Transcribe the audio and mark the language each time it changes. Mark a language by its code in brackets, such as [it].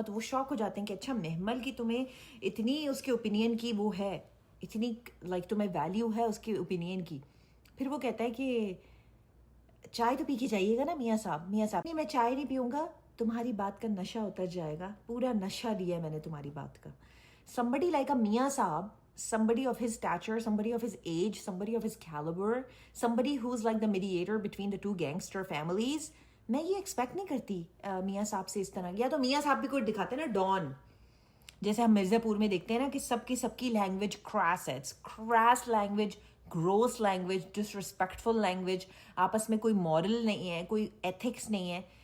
[ur] تو وہ شوق ہو جاتے ہیں کہ اچھا محمل کی تمہیں اتنی اس کے اوپینین کی وہ ہے, اتنی لائک تمہیں ویلیو ہے اس کے اوپینین کی. پھر وہ کہتا ہے کہ چائے تو پی کے جائیے گا نا میاں صاحب. میاں صاحب نہیں, میں چائے نہیں پیوں گا, تمہاری بات کا نشہ اتر جائے گا, پورا نشہ لیا ہے میں نے تمہاری بات کا. [en] Somebody like a Mia Saab, somebody of his stature, somebody of his age, somebody of his caliber, somebody who's like the mediator between the two gangster families. [ur] میں یہ ایکسپیکٹ نہیں کرتی میاں صاحب سے اس طرح. یا تو میاں صاحب بھی کوئی دکھاتے ہیں نا ڈان, جیسے ہم مرزا پور میں دیکھتے ہیں نا کہ سب کی لینگویج کراس ہے, کراس لینگویج, گروس لینگویج, ڈس ریسپیکٹفل لینگویج, آپس میں کوئی مورل نہیں ہے, کوئی ایتھکس نہیں ہے.